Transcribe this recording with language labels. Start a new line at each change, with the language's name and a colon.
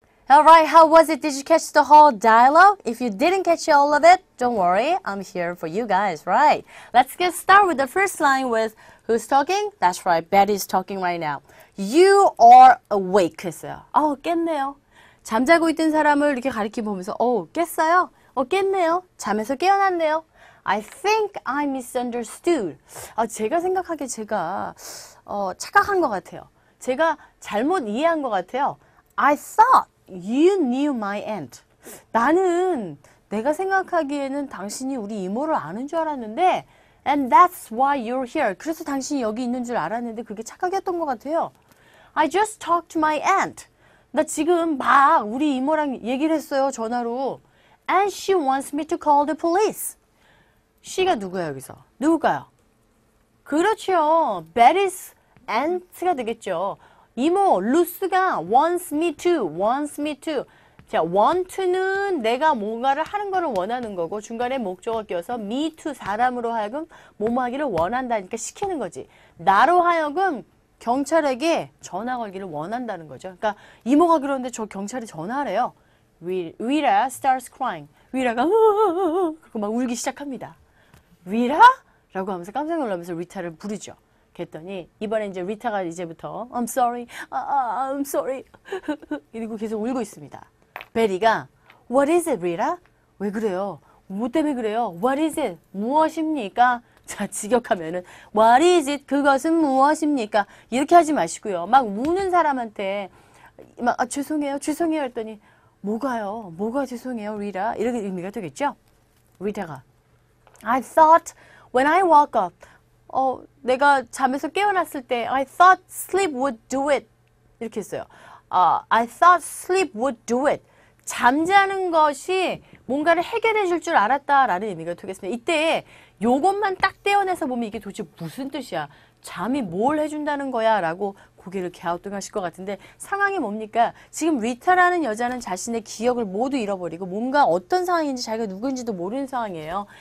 English: Alright, how was it? Did you catch the whole dialogue? If you didn't catch all of it, don't worry. I'm here for you guys, right? Let's get started with the first line with who's talking? That's right, Betty's talking right now. You are awake
Korean: 했어요. 깼네요. 잠자고 있던 사람을 이렇게 가리켜 보면서 깼어요? 깼네요. 잠에서 깨어났네요.
English: I think I misunderstood.
Korean: 제가 생각하기에 제가 착각한 것 같아요. 제가 잘못 이해한 것 같아요.
English: I thought you knew my aunt.
Korean: 나는 내가 생각하기에는 당신이 우리 이모를 아는 줄 알았는데
English: and that's why you're here.
Korean: 그래서 당신이 여기 있는 줄 알았는데 그게 착각이었던 것 같아요.
English: I just talked to my aunt.
Korean: 나 지금 막 우리 이모랑 얘기를 했어요. 전화로.
English: And she wants me to call the police.
Korean: she가 누구야 여기서? 누굴까요? 그렇죠.
English: Betty's aunt가 되겠죠. 이모 루스가 wants me to.
Korean: 자, want to는 내가 뭔가를 하는 거를 원하는 거고 중간에 목적어 껴서 me to 사람으로 하여금 뭐뭐 하기를 원한다니까 시키는 거지. 나로 하여금 경찰에게 전화 걸기를 원한다는 거죠. 그러니까 이모가 그러는데 저 경찰이 전화하래요.
English: Rita starts crying.
Korean: 리타가 그리고 막 울기 시작합니다. 리타? 라고 하면서 깜짝 놀라면서 리타를 부르죠. 그랬더니 이번에 이제 리타가 이제부터
English: I'm sorry, I'm sorry
Korean: 이러고 계속 울고 있습니다.
English: 베리가 What is it, 리타?
Korean: 왜 그래요? 뭐 때문에 그래요?
English: What is it?
Korean: 무엇입니까? 자, 직역하면은
English: What is it?
Korean: 그것은 무엇입니까? 이렇게 하지 마시고요. 막 우는 사람한테 막 죄송해요, 죄송해요 했더니 뭐가요? 뭐가 죄송해요, 리타? 이렇게 의미가 되겠죠?
English: 리타가 I thought when I woke up
Korean: 내가 잠에서 깨어났을 때
English: I thought sleep would do it.
Korean: 이렇게 했어요.
English: I thought sleep would do it.
Korean: 잠자는 것이 뭔가를 해결해 줄 줄 알았다라는 의미가 되겠습니다. 이때 요것만 딱 떼어내서 보면 이게 도대체 무슨 뜻이야? 잠이 뭘 해준다는 거야? 라고 고개를 갸우뚱하실 것 같은데 상황이 뭡니까? 지금 리타라는 여자는 자신의 기억을 모두 잃어버리고 뭔가 어떤 상황인지 자기가 누군지도 모르는 상황이에요.